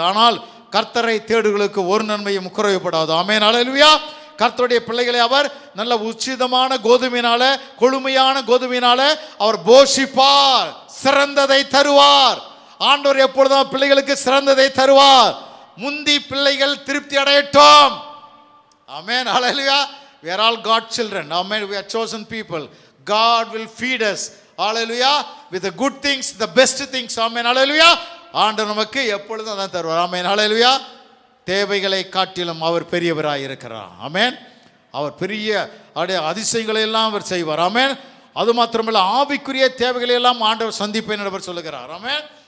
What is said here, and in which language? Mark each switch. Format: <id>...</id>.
<ta>ஆனால் கர்த்தரை தேடுகளுக்கு ஒரு நன்மையும் குறைவுபடாது. ஆமென். ஹalleluya. கர்த்தருடைய பிள்ளைகளை அவர் நல்ல உச்சிதமான கோதுமையினால கொழுமையான கோதுமையினால அவர் போஷிப்பார், சிறந்ததை தருவார். ஆண்டவர் எப்பொழுதும் பிள்ளைகளுக்கு சிறந்ததை தருவார். முந்தி பிள்ளைகள் திருப்தி அடையட்டும். ஆமென். ஹalleluya.</ta> <en>We are all God's children. Amen. We are chosen people. God will feed us. Hallelujah. With the good things, the best things. Amen. Hallelujah.</en> <ta>ஆண்டவர் நமக்கு எப்பொழுதும் அதான் தருவார். ஆமென். ஹalleluya. தேவைகளை காட்டிலும் அவர் பெரியவராய் இருக்கிறார். ஆமென். அவர் பெரிய அதிசயங்களை எல்லாம் அவர் செய்வார். ஆமென். அது மாத்திரமல்ல, ஆவிக்குரிய தேவைகளை எல்லாம் ஆண்டவர் சந்திப்பேன் என்று சொல்லுகிறார். ஆமென்.</ta>